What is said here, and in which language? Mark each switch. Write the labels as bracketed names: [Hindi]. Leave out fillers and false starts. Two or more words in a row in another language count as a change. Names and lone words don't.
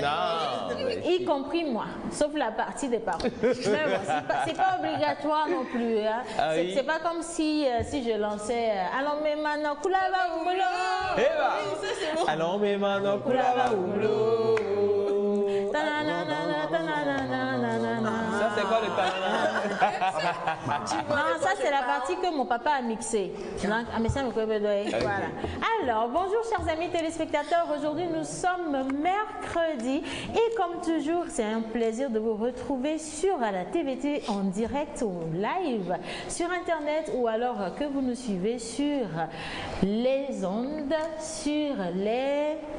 [French] Non. Y compris moi, sauf la partie des paroles. Mais bon, c'est pas obligatoire non plus. Hein. Ah oui. C'est pas comme si je lançais Allons mais maintenant, Kulava Umulo. Eh bah. Alors, mais maintenant, Kulava Umlo. Ta-na-na-na-na, ta-na-na-na-na-na. Ça, c'est quoi le talent? Non, ça c'est la partie que mon papa a mixée. Donc, ah, mais ça me connaît, voilà. Alors, bonjour chers amis téléspectateurs. Aujourd'hui, nous sommes mercredi et comme toujours, c'est un plaisir de vous retrouver sur la TVT en direct ou live sur Internet ou alors que vous nous suivez sur les ondes, sur les...